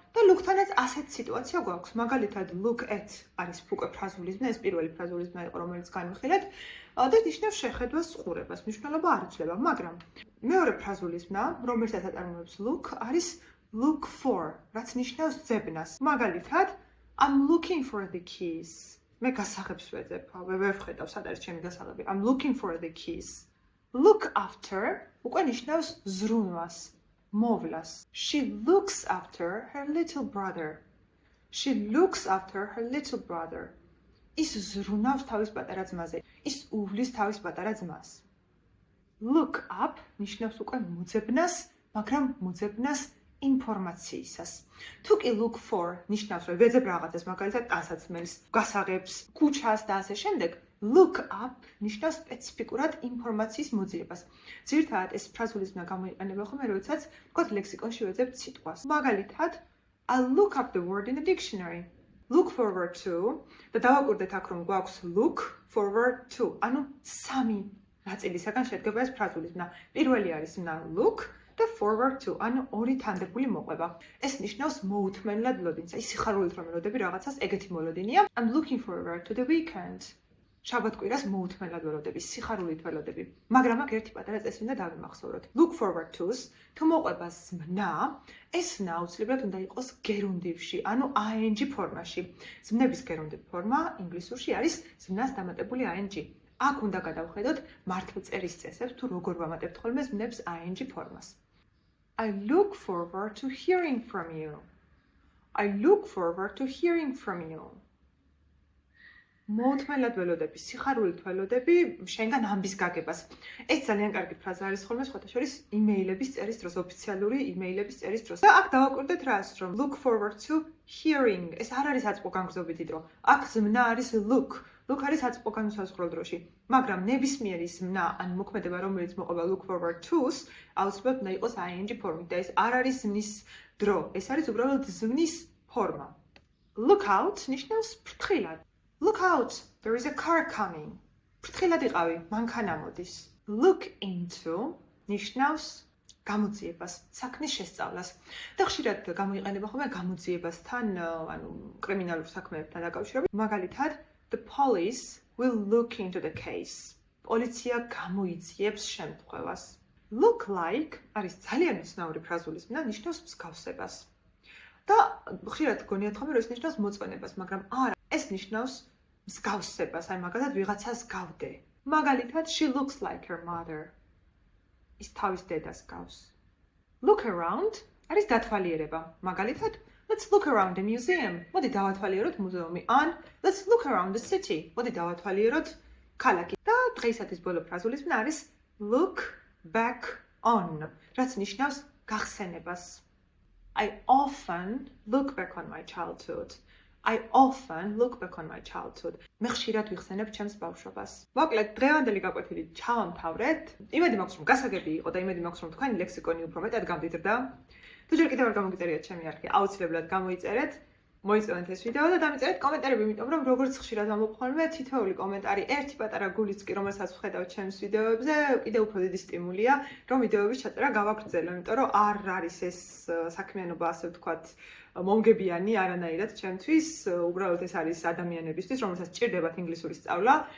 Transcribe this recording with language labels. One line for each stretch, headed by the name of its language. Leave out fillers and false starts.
Georgian: და look-თანაც ასეთ სიტუაცია გვაქვს. მაგალითად, look at არის უკვე ფრაზული ზმნა, ეს პირველი ფრაზული ზმნა იყო, რომელიც განვიხილეთ, და ნიშნავს შეხედვას, ყურებას. მნიშვნელობა არ იცვლება, მაგრამ მეორე ფრაზული ზმნა, რომელსაც აწარმოებს look, არის look for, რაც ნიშნავს ძებნას. მაგალითად,
English: I'm looking for the keys.
Georgian: მე გასაღებს ვეძებ, ვერ ვხედავ, სად არის ჩემი გასაღები.
English: I'm looking for the keys.
Georgian: Look after უკვე ნიშნავს ზრუნვას, მოვლას.
English: She looks after her little brother. She looks after her little brother.
Georgian: ის ზრუნავს თავის პატარა ძმაზე. ის უვლის თავის პატარა ძმას. Look up ნიშნავს უკვე მოძებნას, მაგრამ მოძებნას ინფორმაციისას. თუ კი look for ნიშნავს, რომ ვეძებ რაღაცას, მაგალითად ტანსაცმელს, გასაღებს, ქუჩას და ასე შემდეგ, look up ნიშნავს სპეციფიკურად ინფორმაციის მოძიებას. ძირითადად ეს ფრაზული ზმნა გამოიყენება ხოლმე, როდესაც ვთქვათ ლექსიკონში ვეძებთ სიტყვას. მაგალითად,
English: I'll look up the word in the dictionary. Look forward to
Georgian: და დავაკვირდეთ აქ, რომ გვაქვს
English: look forward to.
Georgian: ანუ სამი ნაწილისაგან შედგება ეს ფრაზული ზმნა. პირველი არის ზმნა look და forward to, ანუ ორი თანდებული მოყვება. ეს ნიშნავს მოუთმენლად ლოდინს. აი სიხარულით რომ ელოდები რაღაცას, ეგეთი მოლოდინია.
English: I'm looking forward to the weekend.
Georgian: შაბათ-კვირას მოუთმენლად ველოდები, სიხარულით ველოდები. მაგრამ აქ ერთი პატარა წესი უნდა დავიმახსოვროთ. Look forward to-ს თუ მოყვება ზმნა, ეს ზმნა აუცილებლად უნდა იყოს გერუნდივში, ანუ ing ფორმაში. ზმნების გერუნდივ ფორმა ინგლისურში არის ზმნას დამატებული ing. აქ უნდა გადავხედოთ მართლწერის წესებს, თუ როგორ ვამატებთ ხოლმე ზმნებს ing ფორმას.
English: I look forward to hearing from you. I look forward to hearing from you.
Georgian: მოუთმენლად ველოდები, სიხარულით ველოდები შენგან ამბის გაგებას. ეს ძალიან კარგი ფრაზა არის ხოლმე სხვათა შორის იმეილების წერის დროს, ოფიციალური იმეილების წერის დროს. და აქ დავაკვირდეთ რას, რომ look forward to hearing. ეს არ არის აწმყო განგრძობითი დრო. აქ ზმნა არის look. look არის აწმყო განსაზღვრო დროში. მაგრამ ნებისმიერი ზმნა ან მოქმედება, რომელიც მოყვება look forward to-ს, აუცილებლად უნდა იყოს ing ფორმით და ეს არ არის ზმნის დრო. ეს არის უბრალოდ ზმნის ფორმა. Look out ნიშნავს ფრთხილად.
English: Look out, there is a car coming.
Georgian: ფრთხილად იყავი, მანქანა მოდის. Look into ნიშნავს გამოძიებას, საქმის შესწავლას. და ხშირად გამოიყენება ხოლმე გამოძიებასთან, ანუ კრიმინალურ საქმეებთან დაკავშირებით. მაგალითად,
English: the police will look into the case.
Georgian: პოლიცია გამოიძიებს შემთხვევას. Look like არის ძალიან უცნაური ფრაზული ზმნა, ნიშნავს მსგავსებას. და ხშირად გონიათ ხოლმე, რომ ეს ნიშნავს მოწონებას, მაგრამ არა, ეს ნიშნავს მსგავსებას, აი მაგალითად ვიღაცას გავდე. მაგალითად,
English: she looks like her mother.
Georgian: ის თავის დედას გავს. Look around არის დათვალიერება. მაგალითად,
English: let's look around the museum.
Georgian: მოდი დავათვალიეროთ მუზეუმი. ან
English: let's look around the city.
Georgian: მოდი დავათვალიეროთ ქალაქი. და დღეისათვის ბოლო ფრაზული ზმნა არის look back on, რაც ნიშნავს გახსენებას.
English: I often look back on my childhood. I often look back on my childhood.
Georgian: მე ხშირად ვიხსენებ ჩემს ბავშვობას. მოკლედ, დღევანდელი გაკვეთილი ჩავამთავრეთ. იმედი მაქვს, რომ გასაგები იყო და იმედი მაქვს, რომ თქვენი ლექსიკონი უფრო მეტად გამდიდრდა. თუ ჯერ კიდევ არ გამოგიწერიათ ჩემი არხი, აუცილებლად გამოიწერეთ. მოიწონეთ ეს ვიდეო და დამიწერეთ კომენტარები, იმიტომ რომ როგორც ხშირად ამბობ ხოლმე, თითოეული კომენტარი ერთი პატარა გულიც კი, რომელსაც ვხედავ ჩემს ვიდეოებზე, კიდევ უფრო დიდი სტიმულია, რომ ვიდეოების ჩაწერა გავაგრძელო, იმიტომ რომ არ არის ეს საქმიანობა, ასე ვთქვათ, მომგებიანი არანაირად ჩემთვის, უბრალოდ ეს არის ადამიანებისთვის, რომელსაც სჭირდებათ ინგლისური სწავლა.